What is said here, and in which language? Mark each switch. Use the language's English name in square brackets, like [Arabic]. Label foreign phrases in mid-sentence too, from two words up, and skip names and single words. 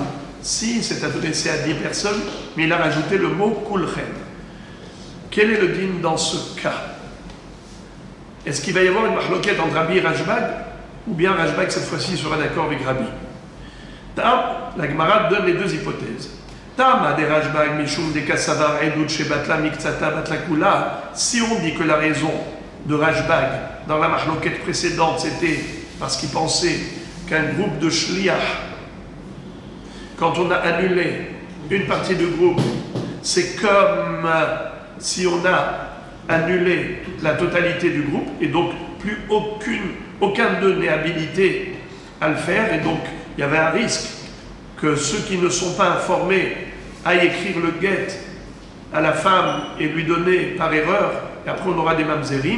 [French] Si c'est adressé à 10 personnes, mais il a rajouté le mot Kulchem. Quel est le din dans ce cas? Est-ce qu'il va y avoir une mahloquette entre Rabbi et Rashbag? Ou bien Rashbag cette fois-ci sera d'accord avec Rabbi? La Gemara donne les deux hypothèses. [Aramaic] Tama de Rashbag, Mishum de Kassavar, Edut Shebatla, Miktsata, Batlakula. [French] Si on dit que la raison de Rashbag dans la mahloquette précédente c'était parce qu'il pensait qu'un groupe de shliach, quand on a annulé une partie du groupe, c'est comme si on a annulé la totalité du groupe, et donc plus aucun d'eux n'est habilité à le faire, et donc il y avait un risque que ceux qui ne sont pas informés aillent écrire le guet à la femme et lui donner par erreur, et après on aura des mamzerim.